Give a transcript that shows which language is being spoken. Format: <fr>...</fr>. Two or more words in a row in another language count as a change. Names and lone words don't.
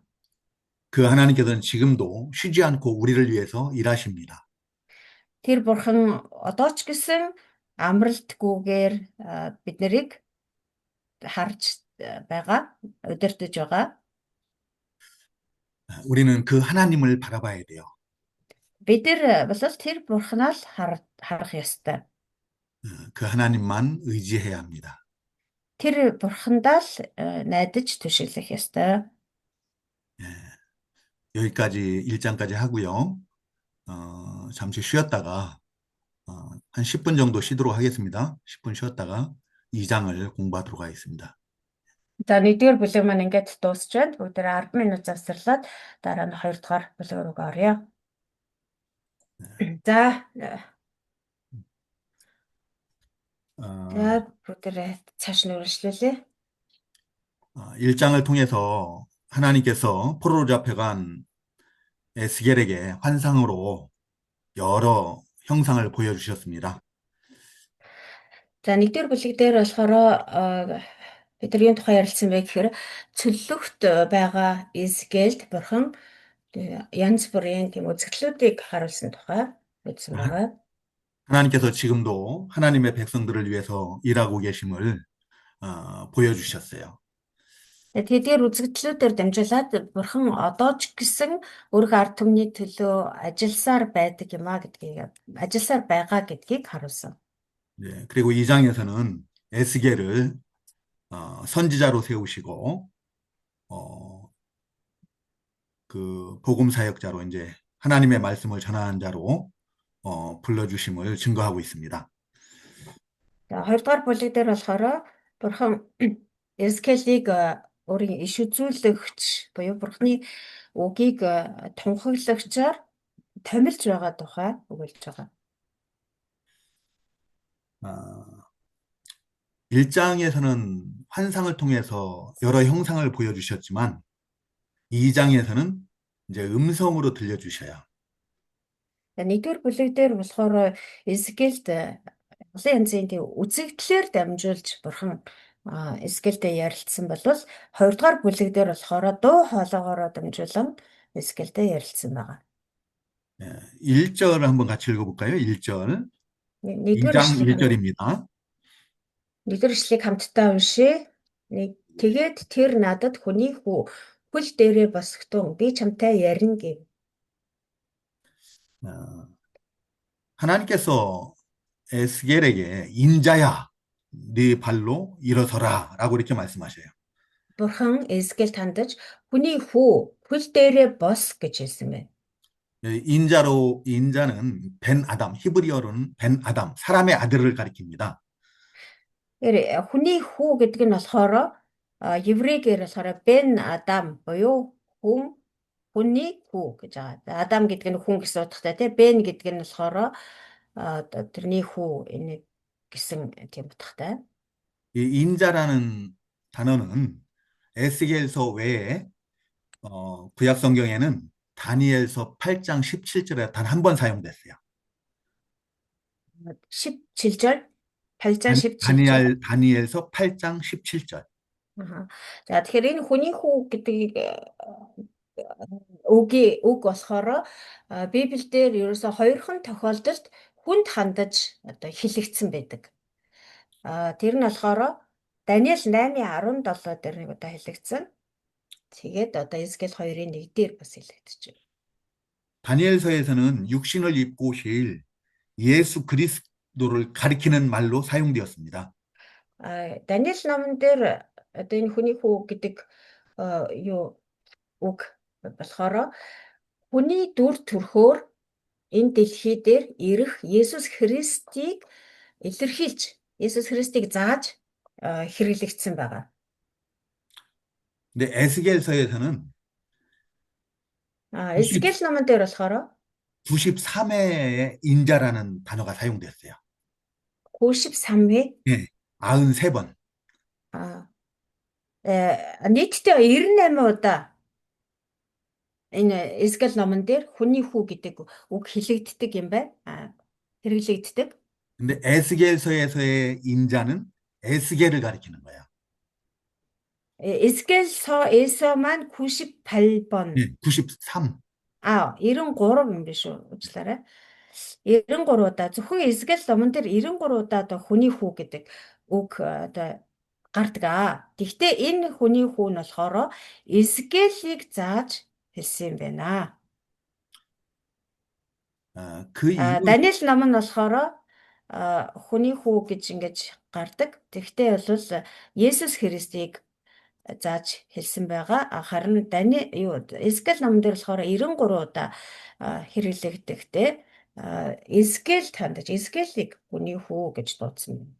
<ko>그 하나님께서는 지금도 쉬지 않고 우리를 위해서 일하십니다.</ko> <mn>Тэр Бурхан одоо ч гэсэн амралтгүйгээр бид нарыг харж байгаа, удирдах байгаа.</mn> <ko>우리는 그 하나님을 바라봐야 돼요.</ko> <mn>Бид нар бол тэр Бурханаа л харах ёстой.</mn> <ko>그 하나님만 의지해야 합니다.</ko> <mn>Тэр Бурхандаа л найдаж түшиглэх ёстой.</mn> <ko>여기까지 1장까지 하고요. 잠시 쉬었다가 한 10분 정도 쉬도록 하겠습니다. 10분 쉬었다가 2장을 공부하도록 하겠습니다.</ko> <mn>За нэгдүгээр бүлэг маань ингээд дуусч байна. Бүгдээ 10 минут завсарлаад дараа нь 2 дугаар бүлэг рүү орё. За бүгдээ цааш нь үргэлжлүүлээ.</mn> <ko>1장을 통해서 하나님께서 포로로 잡혀간 에스겔에게 환상으로 여러 형상을 보여주셨습니다.</ko> <mn>За нэгдүгээр бүлэг дээр болохоор Бид нар юуны тухай ярилцсан бэ гэхээр цөллөгт байгаа Израильд бурхан янз бүрийн тийм үзэгдлүүдийг харуулсан тухай үзсэн байгаа.</mn> <ko>하나님께서 지금도 하나님의 백성들을 위해서 일하고 계심을 보여주셨어요.</ko> <mn>Тэгэхээр үзэгдлүүдээр дамжуулаад бурхан одоо ч гэсэн өөрийнхөө ард түмний төлөө ажилласаар байдаг юм а гэдгийг ажилласаар байгаа гэдгийг харуулсан.</mn> <ko>네, 그리고 이 장에서는 에스겔을 선지자로 세우시고 그 복음 사역자로 이제 하나님의 말씀을 전하는 자로 불러주심을 증거하고 있습니다.</ko> <mn>За хоёрдугаар бүлэг дээр болохоор бурхан Эзекиэлийг өөрийн иш үзүүлэгч буюу бурханы үгийг тунхаглагчаар томилж байгаа тухай өгүүлж байгаа.</mn> <ko>1장에서는 환상을 통해서 여러 형상을 보여주셨지만 2장에서는 이제 음성으로 들려주셔요.</ko> <mn>Нэгдүгээр бүлэг дээр болохоор Эзекиэлд олон янзын тийм үзэгдлээр дамжуулж бурхан Эзекиэлдээ ярилцсан болвол хоёрдугаар бүлэг дээр болохоор дуу хоолоогоор дамжуулан Эзекиэлдээ ярилцсан байгаа.</mn> <ko>1절을 한번 같이 읽어볼까요? 1절.</ko> <mn>Нэгдүгээр</mn> <ko>2장</ko> <mn>ишлэгийг</mn> <ko>1절입니다.</ko> <mn>нэгдүгээр ишлэгийг хамтдаа уншъя. Тэгээд тэр надад хүний хүү хөл дээрээ босготун би чамтай ярина гэв.</mn> <ko>하나님께서 에스겔에게 인자야, 네 발로 일어서라 라고 이렇게 말씀하셔요.</ko> <mn>Бурхан Эзекиэлд хандаж хүний хүү хөл дээрээ бос гэж хэлсэн байна.</mn> <ko>인자는 벤 아담, 히브리어로는 벤 아담, 사람의 아들을 가리킵니다.</ko> <mn>Тэгэхээр хүний хүү гэдэг нь болохоор еврейгээр болохоор бен адам буюу хүний хүү гэж байгаа. Адам гэдэг нь хүн гэсэн утгатай тийм бен гэдэг нь болохоор тэрний хүү энэ гэсэн тийм утгатай.</mn> <ko>이 인자라는 단어는 에스겔서 외에 구약 성경에는 다니엘서 8장 17절에 단 한 번 사용됐어요. 17절 8장 17절. 다니엘서 8장 17절.</ko> <mn>За тэгэхээр энэ хүний хүү гэдэг үг болохоор Библиэлд ерөөсө хоёрхан тохиолдолд хүнд хандаж одоо хэлэгдсэн байдаг. Тэр нь болохоор Даниэл 8:17 дээр нэг удаа хэлэгдсэн. Тэгээд одоо Эзекиэл 2:1 дээр бас хэлэгдэж байна.</mn> <ko>다니엘서에서는 육신을 입고 오실 예수 그리스도를 가리키는 말로 사용되었습니다.</ko> <mn>Даниэл номон дээр одоо энэ хүний хүү гэдэг үг болохоор хүний дүр төрхөөр энэ дэлхий дээр ирэх Есүс Христийг илэрхийлж, Есүс Христийг зааж хэрэглэгдсэн байгаа.</mn> <ko>근데 에스겔서에서는</ko> <mn>Эзекиэл номон дээр болохоор</mn> <ko>93회의 인자라는 단어가 사용됐어요. 93회. 네, 93번.</ko> <mn>нийтдээ 98 удаа энэ Эзекиэл номон дээр хүний хүү гэдэг үг хэлэгддэг юм байна. хэрэглэгддэг.</mn> <ko>근데 에스겔서에서의 인자는 에스겔을 가리키는 거예요.</ko> <mn>Эзекиэл에서 маань 98번.</mn> <ko>네, 93.</ko> <mn>93 юм биш үү? Уучлаарай. 93 удаа зөвхөн Эзекиэл номон дээр 93 удаа одоо хүний хүү гэдэг үг одоо гардаг. Гэхдээ энэ хүний хүү нь болохоор Эзекиэлийг зааж хэлсэн юм байна.</mn> <ko>그 이유</ko> <mn>Даниэл ном нь болохоор хүний хүү гэж ингэж гардаг. Тэгвэл Есүс Христийг зааж хэлсэн байгаа. Харин Эзекиэл номон дээр болохоор 93 удаа хэрэглэгдэхдээ Эзекиэл хандаж Эзекиэлийг хүний хүү гэж дуудсан юм.</mn>